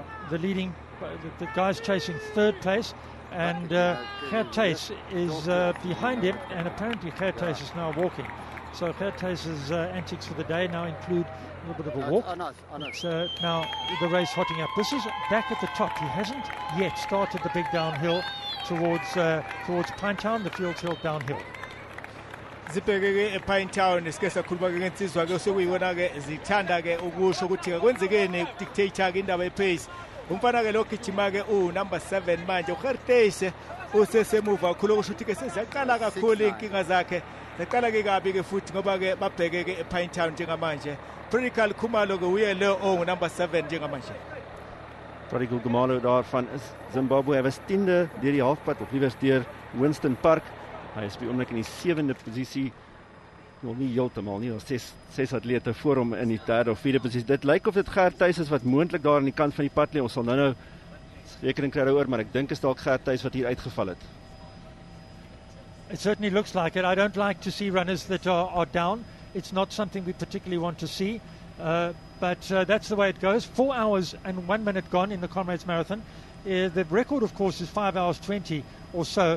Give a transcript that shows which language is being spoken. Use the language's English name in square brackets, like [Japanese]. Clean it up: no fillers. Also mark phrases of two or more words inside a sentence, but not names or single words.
[English] The leading, the guys chasing 3rd place. And Gert Thys is behind him, and apparently Gert Thys is now walking. So Gert Thys's antics for the day now include a little bit of a walk. It's now the race hotting up. This is back at the top. He hasn't yet started the big downhill towards Pinetown, the Fields Hill downhill. [Zulu] Zibheke-ke ePinetown sike sakhuluma-ke ngensizwa-ke sokuyibona-ke zithanda-ke ukusho ukuthi-ke kwenzekeni ukudictate-ke indaba yepace. Umfana-ke lo gijima-ke number 7 manje uGert Thys usesemuva kakhulu okusho ukuthi-ke seziyaqala kakhulu iy'nkinga zakhe zaqala-ke kabi-ke futhi ngoba-ke babheke-ke ePinetown njengamanje. Predical Khumalo-ke uye lo number 7 njengamanje. [Afrikaans] Predical Khumalo daar van Zimbabwe, hy was 10de deur die halfpad of liewer deur Winston Park. Hy is by oomblik in die 7de posisie. Nog nie heeltemal nie, daar's 6 atlete voor hom in die 3de of 4de posisie. Dit lyk of dit Gert Thys is wat moontlik daar aan die kant van die pad lê. Ons sal nou rekening kry daaroor, maar ek dink is dalk Gert Thys wat hier uitgeval het. [English] It certainly looks like it. I don't like to see runners that are down. It's not something we particularly want to see, but that's the way it goes. 4 hours and 1 minute gone in the Comrades Marathon. The record, of course, is 5 hours 20 or so.